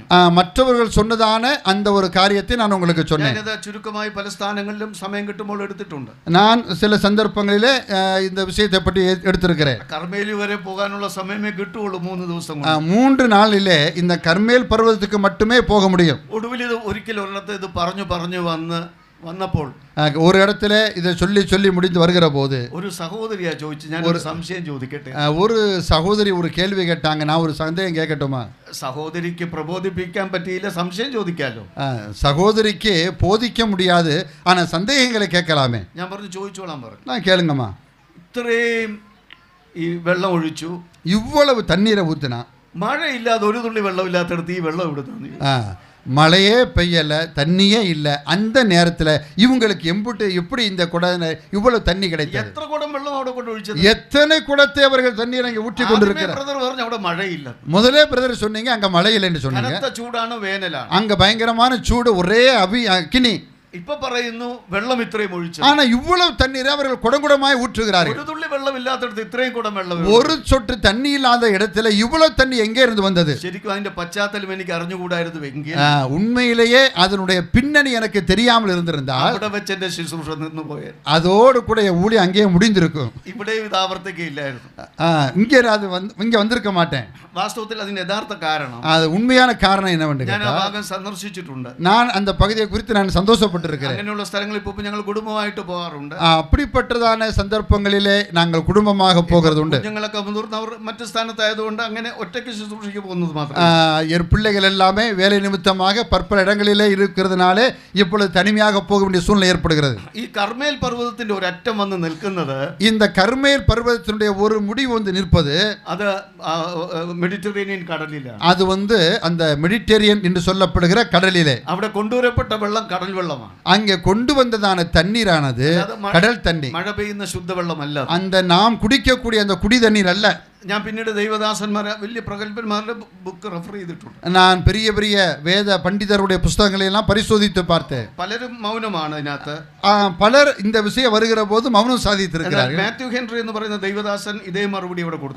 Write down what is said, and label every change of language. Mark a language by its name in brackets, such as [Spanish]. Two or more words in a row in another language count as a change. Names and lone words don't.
[Tamil] மற்றவர்கள் சொன்னதான அந்த ஒரு காரியத்தை நான் உங்களுக்கு சொன்னேன். [Malayalam] ഞാനത് ചുരുക്കമായി പല സ്ഥാനങ്ങളിലും സമയം കിട്ടുമ്പോൾ എടുത്തിട്ടുണ്ട്. [Tamil] நான் சில சந்தர்ப்பங்களிலே இந்த விஷயத்தை பற்றி எடுத்திருக்கிறேன். [Malayalam] കർമ്മേലി വരെ പോകാനുള്ള സമയമേ കിട്ടുള്ളൂ 3 ദിവസം. [Tamil] 3 நாளிலே இந்த கர்மேல் பர்வதத்துக்கு மட்டுமே போக முடியும். [Malayalam] ഒടുവിൽ ഇത് ഒരിക്കൽ ഒരിടത്ത് ഇത് പറഞ്ഞു വന്നപ്പോൾ [Tamil] ஒரு இடத்துல இதை சொல்லி முடிந்து வருகிற போது [Malayalam] ഒരു സഹോദരിയാ ചോദിച്ചു. ഞാൻ ഒരു സംശയം ചോദിക്കട്ടെ. [Tamil] ஒரு சகோதரி ஒரு கேள்வி கேட்டாங்க. நான் ஒரு சந்தேகம் கேட்கட்டுமா? [Malayalam] സഹോദരിക്ക് പ്രബോധിപ്പിക്കാൻ പറ്റിയില്ല, സംശയം ചോദിക്കാലോ. [Tamil] சகோதரிக்கு போதிக்க முடியாது, ஆனா சந்தேகங்களை கேட்கலாமே. [Malayalam] ഞാൻ പറഞ്ഞു ചോദിച്ചോളാൻ പറഞ്ഞു. [Tamil] நான் கேளுங்கம்மா. [Malayalam] ഇത്രയും ഈ വെള്ളം ഒഴിച്ചു, [Tamil] இவ்வளவு தண்ணீரை ஊத்துனா, [Malayalam] മഴയില്ലാതെ ഒരു തുള്ളി വെള്ളമില്ലാത്തടത്ത് ഈ വെള്ളം ഇവിടെ തന്നു. [Tamil] மழையே பெய்யல, தண்ணியே இல்லை. அந்த நேரத்தில் இவங்களுக்கு எப்படி இந்த குடம் இவ்வளவு தண்ணி கிடைத்தது? [Malayalam] എത്ര കുടം വെള്ളം അവിടെ കൊണ്ട് ഒഴിച്ചത്? [Tamil] எத்தனை குடத்தை அவர்கள் தண்ணீர் அங்கே ஊற்றி கொண்டிருக்கிறார். [Malayalam] ബ്രദർ പറഞ്ഞു അവിടെ മഴയില്ല. [Tamil] முதலே பிரதர் சொன்னீங்க அங்க மழை இல்லைன்னு சொன்னீங்க. [Malayalam] കനത്ത ചൂടാണ്, വേനലാണ്. [Tamil] அங்க பயங்கரமான சூடு, ஒரே அக்கினி. [Malayalam] ഇപ്പൊ പറയുന്നു വെള്ളം ഇത്രയും ഒഴിച്ചു. [Tamil] ஆனா இவ்வளவு தண்ணீரை அவர்கள் குடங்குடமாய் ஊற்றுகிறார்கள். [Malayalam] ഒരു തുള്ളി വെള്ളം ഇല്ലാത്തടത്ത് ഇത്രയും കുടം വെള്ളം. [Tamil] ஒரு சொட்டு தண்ணி இல்லாத இடத்துல இவ்வளவு தண்ணி எங்கே இருந்து வந்தது? [Malayalam] ശരിക്കും അതിന്റെ പശ്ചാത്തലം എനിക്ക് അറിഞ്ഞുകൂടായിരുന്നു എങ്കിൽ, [Tamil] உண்மையிலேயே அதனுடைய பின்னணி எனக்கு தெரியாமல் இருந்திருந்தால் [Malayalam] അവിടെ വെച്ച് എന്റെ ശുശ്രൂഷ നിന്നു പോയത്. [Tamil] அதோடு கூட ஊழி அங்கேயே முடிந்திருக்கும். [Malayalam] ഇവിടെയും ഇത് ആവർത്തിക്കില്ലായിരുന്നു. [Tamil] இங்க வந்திருக்க மாட்டேன். [Malayalam] വാസ്തവത്തിൽ അതിന് യഥാർത്ഥ കാരണം, [Tamil] அது உண்மையான காரணம் என்னவென்று [Malayalam] ഞാൻ ആ ഭാഗം സന്ദർശിച്ചിട്ടുണ്ട്. [Tamil] நான் அந்த பகுதியை குறித்து நான் சந்தோஷப்பட்டு கேள்விப்பட்டிருக்கிறேன். [Malayalam] അങ്ങനെയുള്ള സ്ഥലങ്ങളിൽ ഇപ്പോൾ ഞങ്ങൾ കുടുംബമായിട്ട് പോകാറുണ്ട്. [Tamil] அப்படிப்பட்டதான சந்தர்ப்பங்களிலே நாங்கள் குடும்பமாக போகிறது உண்டு. [Malayalam] കുഞ്ഞുങ്ങളൊക്കെ മുതിർന്നവർ മറ്റു സ്ഥാനത്തായതുകൊണ്ട് അങ്ങനെ ഒറ്റയ്ക്ക് ശുശ്രൂഷയ്ക്ക് പോകുന്നത് മാത്രം. [Tamil] என் பிள்ளைகள் எல்லாமே வேலை நிமித்தமாக பற்பல இடங்களிலே இருக்கிறதுனாலே இப்பொழுது தனிமையாக போக வேண்டிய சூழ்நிலை ஏற்படுகிறது. [Malayalam] ഈ കർമേൽ പർവ്വതത്തിന്റെ ഒരു അറ്റം വന്ന് നിൽക്കുന്നത്, [Tamil] இந்த கர்மேல் பர்வதத்தினுடைய ஒரு முடிவு வந்து நிற்பது, [Malayalam] അത് മെഡിറ്ററേനിയൻ കടലിലാണ്. [Tamil] அது வந்து அந்த மெடிட்டேரியன் என்று சொல்லப்படுகிற கடலிலே [Malayalam] അവിടെ കൊണ്ടുവരപ്പെട്ട വെള്ളം കടൽ വെള്ളമാണ്. [Tamil] அங்கே கொண்டு வந்ததான தண்ணீரானது கடல் தண்ணீர், [Malayalam] മഴ പെയ്യുന്ന ശുദ്ധവെള്ളമല്ല. [Tamil] அந்த நாம் குடிக்கக்கூடிய அந்த குடி தண்ணீர் அல்ல. [Malayalam] ഞാൻ പിന്നീട് ദൈവദാസന്മാരെ വലിയ പ്രഗത്ഭന്മാരുടെ [English] book refer [Malayalam] ചെയ്തിട്ടുണ്ട്. [Tamil] நான் பெரிய பெரிய வேத பண்டிதருடைய புஸ்தகங்களை எல்லாம் பரிசோதித்து பார்த்தேன். [Malayalam] പലരും മൗനമാണ് അതിനകത്ത്. [Tamil] பலர் இந்த விஷயம் வருகிற போது மௌனம் சாதித்திருக்கிறார்கள். [Malayalam] മാത്യു ഹെൻറി എന്ന് പറയുന്ന ദൈവദാസൻ ഇതേ മറുപടി ഇവിടെ കൊടുത്തു.